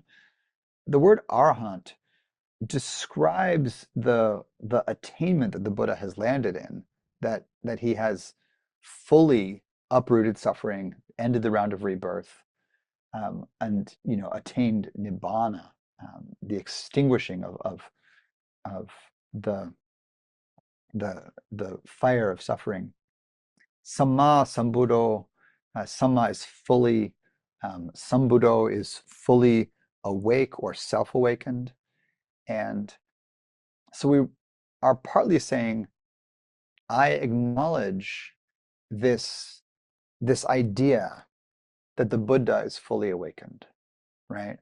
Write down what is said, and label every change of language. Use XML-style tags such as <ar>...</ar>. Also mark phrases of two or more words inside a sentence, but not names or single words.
<en>The word arahant describes the attainment that the Buddha has landed in, that he has fully uprooted suffering, ended the round of rebirth, and attained nibbana, the extinguishing of the fire of suffering.</en> <pi>Samma sambuddho,</pi> <en>samma is fully, sambuddho is fully awake or self-awakened. And so we are partly saying, I acknowledge this idea that the Buddha is fully awakened, right?</en>